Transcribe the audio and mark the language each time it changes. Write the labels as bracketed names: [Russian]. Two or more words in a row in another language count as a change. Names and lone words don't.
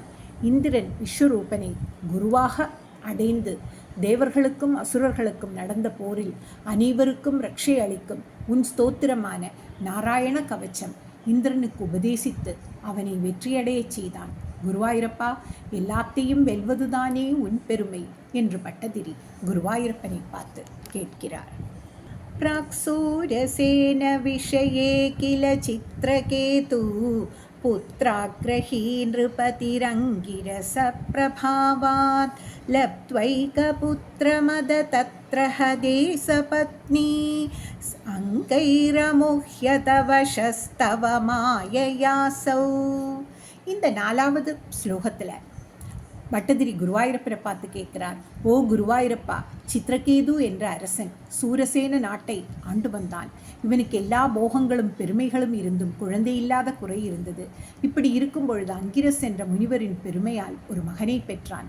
[Tamil] இந்திரன் விஸ்வரூபனை குருவாக அடைந்து தேவர்களுக்கும் அசுரர்களுக்கும் நடந்த போரில் அனைவருக்கும் ரட்சை அளிக்கும் உன் ஸ்தோத்திரமான நாராயண கவச்சம் இந்திரனுக்கு உபதேசித்து அவனை வெற்றியடையச் செய்தான். குருவாயூரப்பா, எல்லாத்தையும் வெல்வதுதானே உன் பெருமை என்று பட்டதிரி குருவாயூரப்பனை பார்த்து கேட்கிறார். [Sanskrit] प्राक्सूरसेन विषये किल चित्रकेतु पुत्राग्रही नृपतिरङ्गिरसप्रभावात् लब्ध्वैकपुत्रमद तत्र हदेशपत्नी अङ्गैरमुह्य तव शस्तव माययासौ. [Tamil] இந்த 4வது ஸ்லோகத்தில் பட்டதிரி குருவாயூரப்பரை பார்த்து கேட்கிறார், ஓ குருவாயூரப்பா, சித்ரகேது என்ற அரசன் சூரசேன நாட்டை ஆண்டு வந்தான். இவனுக்கு எல்லா போகங்களும் பெருமைகளும் இருந்தும் குழந்தை இல்லாத குறை இருந்தது. இப்படி இருக்கும் பொழுது அங்கிரஸ் என்ற முனிவரின் பெருமையால் ஒரு மகனை பெற்றான்.